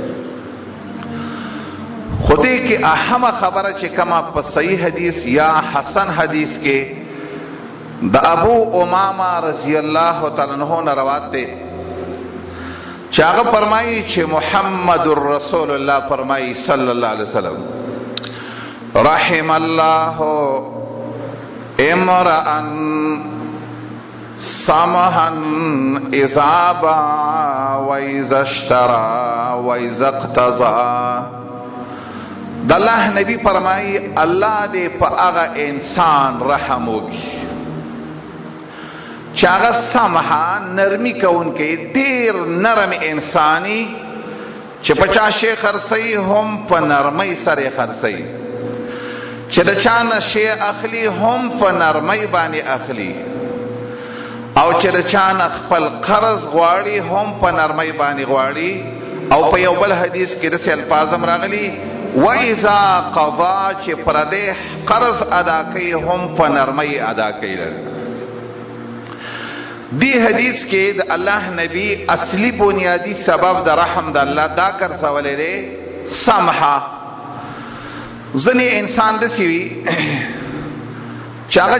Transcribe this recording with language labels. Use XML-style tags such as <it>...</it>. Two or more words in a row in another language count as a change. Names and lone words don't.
<ps>خو دې کې اهمه خبره چې کومه په صحیح حدیث یا حسن حدیث کې د ابو امامه</ps> <ar>رضی الله تعالی عنہ</ar> <ps>نه روایت دی چې هغه فرمایي چې محمد رسول الله فرمایي</ps> <ar>صلی الله علیه وسلم رحم الله امرأ سمحا اذا باع واذا اشترى واذا اقتضى</ar> <ps>د الله نبی فرمایي الله دې په هغه انسان رحم وکړي چې هغه سمحا نرمي کوونکی ډېر نرم انساني چې په چا شی خرڅوي هم په نرمۍ سره خرڅوي چې د چا نه شی اخلي هم په نرمۍ باندې اخلي او چې د چا نه خپل قرض غواړي هم په نرمۍ باندې غواړي او په یو بل حدیث کې داسې الفاظ هم راغلي</ps> <ar>وَإِذَا قَضَى</ar> <ps>چې پردې قرض ادا کوي هم په نرمۍ ادا کوي دی حدیث کې د الله نبی اصلی بنیادی سبب د رحم د الله دا ګرځولې دی سمحه ځنې انسان داسې وي چې هغه</ps>